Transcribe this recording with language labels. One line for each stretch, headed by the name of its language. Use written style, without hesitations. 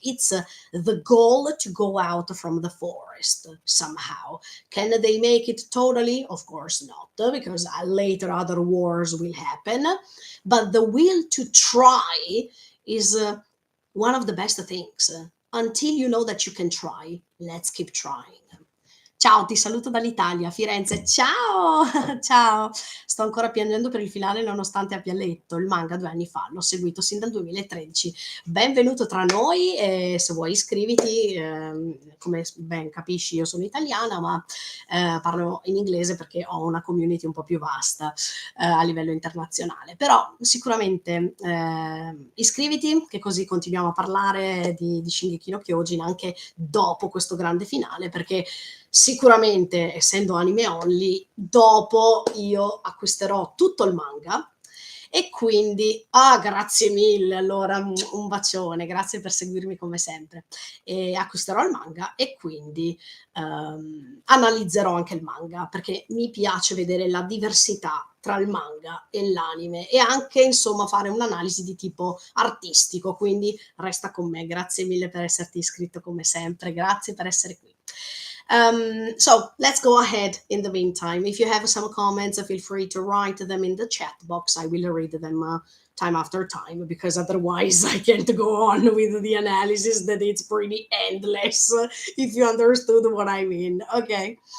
English: It's the goal to go out from the forest somehow. Can they make it totally? Of course not, because later other wars will happen. But the will to try is one of the best things. Until you know that you can try, let's keep trying.
Italian: Ciao, ti saluto dall'Italia, Firenze. Ciao, ciao. Sto ancora piangendo per il finale nonostante abbia letto il manga 2 anni fa. L'ho seguito sin dal 2013. Benvenuto tra noi e se vuoi iscriviti. Come ben capisci io sono italiana, ma parlo in inglese perché ho una community un po' più vasta a livello internazionale. Però sicuramente iscriviti, che così continuiamo a parlare di Shingeki no Kyojin anche dopo questo grande finale, perché sicuramente, essendo anime only, dopo io acquisterò tutto il manga. E quindi, grazie mille, allora un bacione, grazie per seguirmi come sempre. E acquisterò il manga e quindi analizzerò anche il manga, perché mi piace vedere la diversità tra il manga e l'anime e anche insomma fare un'analisi di tipo artistico, quindi resta con me. Grazie mille per esserti iscritto come sempre, grazie per essere qui.
English: So let's go ahead in the meantime. If you have some comments, feel free to write them in the chat box. I will read them time after time, because otherwise I can't go on with the analysis that it's pretty endless, if you understood what I mean. Okay.